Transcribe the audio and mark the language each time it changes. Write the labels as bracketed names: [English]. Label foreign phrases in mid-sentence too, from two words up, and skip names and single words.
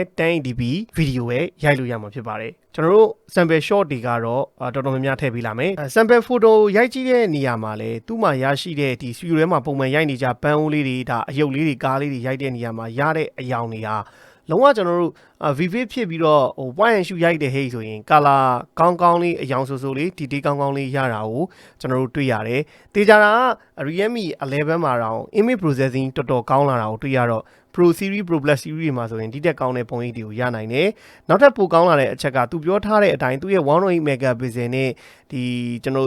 [Burmese] 1080p video ပဲရိုက်လို့ရမှာဖြစ်ပါတယ်ကျွန်တော်တို့ [English] sample shot [Burmese] တွေကတော့တော်တော်များများထည့်ပေးလာမယ် [English] sample photo [Burmese] ရိုက်ကြည့်တဲ့နေရာမှာလည်းသူ့မှာရရှိတဲ့ဒီ studio ထဲမှာပုံမှန်ရိုက်နေကြပန်းအိုးလေးတွေဒါအယုတ်လေးတွေကားလေးတွေရိုက်တဲ့နေရာမှာရတဲ့အယောင်တွေဟာလုံးဝကျွန်တော်တို့ vivid ဖြစ်ပြီးတော့ [English] point and shoot [Burmese] ရိုက်တဲ့ hey ဆိုရင် color ကောင်းလေးအယောင်ဆိုလေး detail ကောင်းလေးရတာကိုကျွန်တော်တို့တွေ့ရတယ်တေချာတာက Realme 11မှာတော့ [English] image processing [Burmese] တော်တော်ကောင်းလာတာကိုတွေ့ရတော့ Pro series Pro Plus series တွေမှာဆိုရင်ဒီတက်ကောင်းတဲ့ပုံရိပ်တွေကိုရနိုင်တယ်။နောက်ထပ်ပိုကောင်းလာတဲ့အချက်ကသူပြောထားတဲ့အတိုင်းသူရဲ့108 megapixel နဲ့ဒီကျွန်တော်